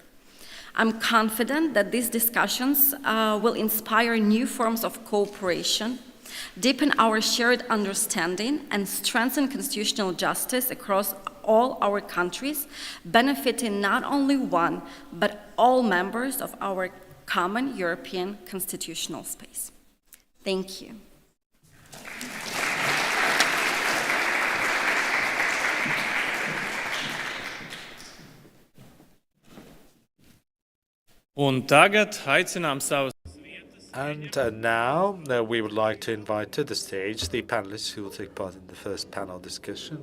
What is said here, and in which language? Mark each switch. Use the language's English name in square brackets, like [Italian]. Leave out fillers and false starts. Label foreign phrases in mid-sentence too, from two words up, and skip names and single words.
[English] I'm confident that these discussions will inspire new forms of cooperation, deepen our shared understanding, and strengthen constitutional justice across all our countries, benefiting not only one, but all members of our common European constitutional space. Thank you. [Latvian] Un tagad aicinām savus. [English] And now we would like to invite to the stage the panelists who will take part in the first panel discussion.